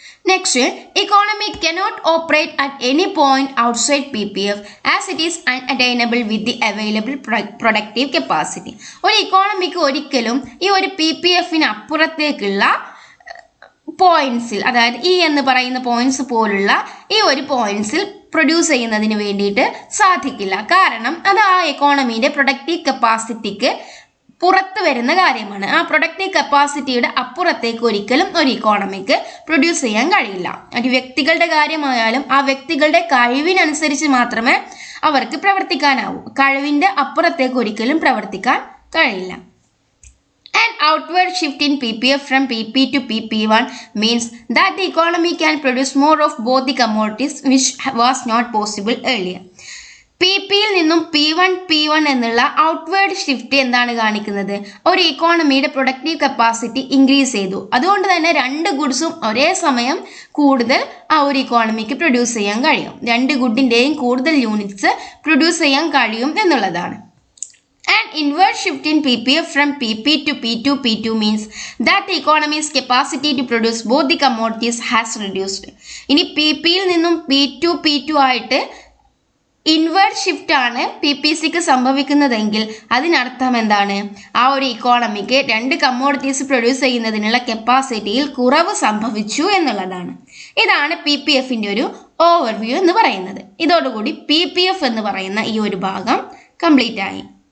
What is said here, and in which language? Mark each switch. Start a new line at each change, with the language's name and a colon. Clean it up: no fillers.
English: Next, economy cannot operate at any point outside PPF as it is unattainable with the available productive capacity.
Malayalam: ഒരു economic ഒരിക്കലും ഈ ഒരു PPFന് അപ്പുറത്തേക്കുള്ള പോയിന്റ്സിൽ, അതായത് ഈ എന്ന് പറയുന്ന പോയിന്റ്സ് പോലുള്ള ഈ ഒരു പോയിന്റ്സിൽ പ്രൊഡ്യൂസ് ചെയ്യുന്നതിന് വേണ്ടിയിട്ട് സാധിക്കില്ല. കാരണം അത് ആ എക്കോണമിയുടെ പ്രൊഡക്റ്റീവ് കപ്പാസിറ്റിക്ക് പുറത്ത് വരുന്ന കാര്യമാണ്. ആ പ്രൊഡക്റ്റീവ് കപ്പാസിറ്റിയുടെ അപ്പുറത്തേക്ക് ഒരിക്കലും ഒരു ഇക്കോണമിക്ക് പ്രൊഡ്യൂസ് ചെയ്യാൻ കഴിയില്ല. ഒരു വ്യക്തികളുടെ കാര്യമായാലും ആ വ്യക്തികളുടെ കഴിവിനനുസരിച്ച് മാത്രമേ അവർക്ക് പ്രവർത്തിക്കാനാവൂ. കഴിവിൻ്റെ അപ്പുറത്തേക്ക് ഒരിക്കലും പ്രവർത്തിക്കാൻ കഴിയില്ല.
English: An outward shift in PPF from PP to PP1 means that the economy can produce more of both the commodities which was not possible earlier.
Malayalam: PPയിൽ നിന്നും P1 എന്നുള്ള ഔട്ട്വേർഡ് ഷിഫ്റ്റ് എന്താണ് കാണിക്കുന്നത്? ഒരു ഇക്കോണമിയുടെ പ്രൊഡക്റ്റീവ് കപ്പാസിറ്റി ഇൻക്രീസ് ചെയ്തു. അതുകൊണ്ട് തന്നെ രണ്ട് ഗുഡ്സും ഒരേ സമയം കൂടുതൽ ആ ഒരു ഇക്കോണമിക്ക് പ്രൊഡ്യൂസ് ചെയ്യാൻ കഴിയും. രണ്ട് ഗുഡിൻ്റെയും കൂടുതൽ യൂണിറ്റ്സ് പ്രൊഡ്യൂസ് ചെയ്യാൻ കഴിയും എന്നുള്ളതാണ്.
English: An inward shift in PPF from PP to P2 means that the economy's capacity to produce both the commodities has reduced.
Malayalam: ഇനി PPയിൽ നിന്നും P2 ആയിട്ട് ഇൻവേർഡ് ഷിഫ്റ്റ് ആണ് PPCക്ക് സംഭവിക്കുന്നതെങ്കിൽ അതിനർത്ഥം എന്താണ്? ആ ഒരു ഇക്കോണമിക്ക് 2 കമ്മോഡിറ്റീസ് പ്രൊഡ്യൂസ് ചെയ്യുന്നതിനുള്ള കപ്പാസിറ്റിയിൽ കുറവ് സംഭവിച്ചു എന്നുള്ളതാണ്. ഇതാണ് PPFന്റെ ഒരു ഓവർവ്യൂ എന്ന് പറയുന്നത്. ഇതോടുകൂടി PPF എന്ന് പറയുന്ന ഈ ഒരു ഭാഗം കംപ്ലീറ്റ് ആയി.